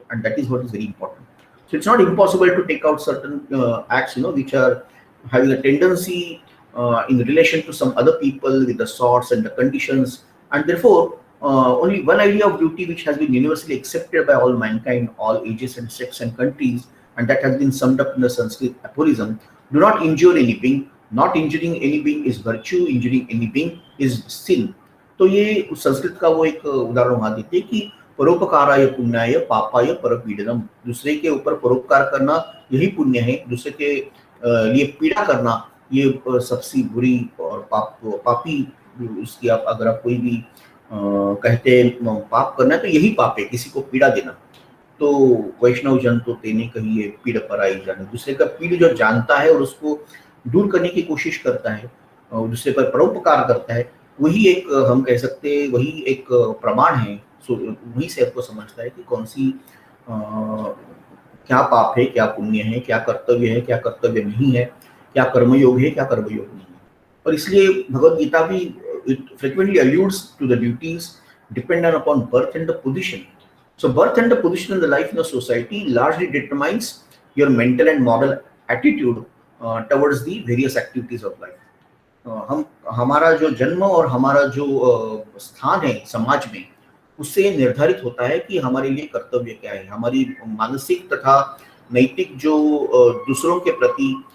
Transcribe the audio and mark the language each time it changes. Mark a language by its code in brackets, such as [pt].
[en] And that is what is very important. So it's not impossible to take out certain acts, which are having a tendency in relation to some other people with the sorts and the conditions, and therefore only one idea of duty which has been universally accepted by all mankind, all ages and sects and countries, and that has been summed up in the Sanskrit aphorism: do not injure any being. Not injuring any being is virtue, injuring any being is sin. [hi] तो ये संस्कृत का वो एक उदाहरण वहां देते हैं कि [sa] परोपकाराय पुण्याय पापाय परपीडनम। [hi] दूसरे के ऊपर परोपकार करना यही पुण्य है, दूसरे के लिए पीड़ा करना सबसे बुरी और पापी उसकी आप अगर आप कोई भी कहते हैं पाप करना है तो यही पाप है, किसी को पीड़ा देना। तो [gu] वैष्णव जन तो तेने कहिए पीड़ पर आई जाने, [hi] दूसरे का पीड़ जो जानता है और उसको दूर करने की कोशिश करता है और दूसरे पर परोपकार करता है, वही एक हम कह सकते हैं वही एक प्रमाण है। वहीं से आपको समझता है कि कौन सी क्या पाप है, क्या पुण्य है, क्या कर्तव्य है, क्या कर्तव्य नहीं है, क्या कर्मयोग है, क्या कर्मयोग नहीं है। और इसलिए भगवत गीता भी [en] it frequently alludes to the duties dependent upon birth and the position. So birth and the position in the life in the society largely determines your mental and moral attitude towards the various activities of life. [hi] हम हमारा जो जन्म और हमारा जो स्थान है समाज में, उससे निर्धारित होता है कि हमारे लिए कर्तव्य क्या है, हमारी मानसिक तथा नैतिक जो दूसरों के प्रति